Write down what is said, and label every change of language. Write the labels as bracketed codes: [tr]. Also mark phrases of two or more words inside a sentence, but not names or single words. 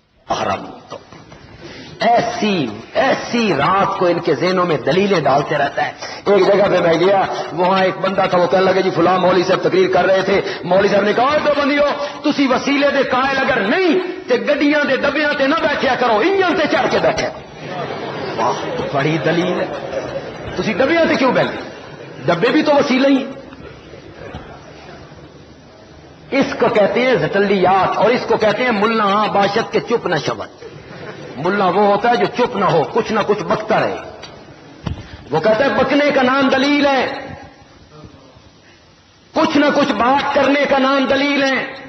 [ur] احرم تو ایسی رات کو ان کے ذہنوں میں دلیلیں ڈالتے رہتا ہے. ایک جگہ پہ میں گیا, وہاں ایک بندہ تھا, وہ کہنے لگا جی فلاں مولوی صاحب تقریر کر رہے تھے, مولوی صاحب نے کہا تو [pa] بندیو تسی وسیلے دے قائل اگر نہیں تے گڈیاں دے ڈبیاں تے نہ بیٹھیا کرو, انجن تے چڑھ کے بیٹھے. [ur] واہ بڑی دلیل ہے. [pa] تسی ڈبیاں تے کیوں بیٹھے؟ [ur] ڈبے بھی تو وسیلے ہی. اس کو کہتے ہیں زٹلیات, اور اس کو کہتے ہیں [fa] ملا ہاں باشد کے چپ نہ شبد. [ur] ملا وہ ہوتا ہے جو چپ نہ ہو, کچھ نہ کچھ بکتا رہے. وہ کہتا ہے بکنے کا نام دلیل ہے, کچھ نہ کچھ بات کرنے کا نام دلیل ہے.